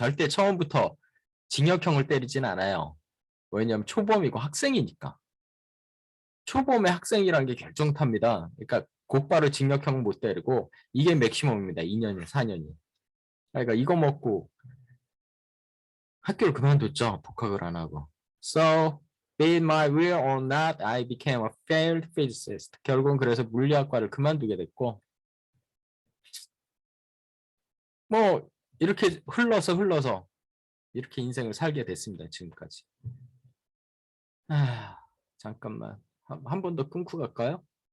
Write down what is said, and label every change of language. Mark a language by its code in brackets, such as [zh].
[ko] 절대 처음부터 징역형을 때리진 않아요. 왜냐하면 초범이고 학생이니까. 초범의 학생이란 게 결정탑니다. 그러니까 곧바로 징역형은 못 때리고 이게 맥시멈입니다. 2년에 4년이. 그러니까 이거 먹고 학교를 그만뒀죠. 복학을 안 하고. [en] So, be it my will or not, I became a failed physicist. [ko] 결국은 그래서 물리학과를 그만두게 됐고 뭐 이렇게 흘러서 이렇게 인생을 살게 됐습니다. 지금까지. 잠깐만. 한 번 더 끊고 갈까요?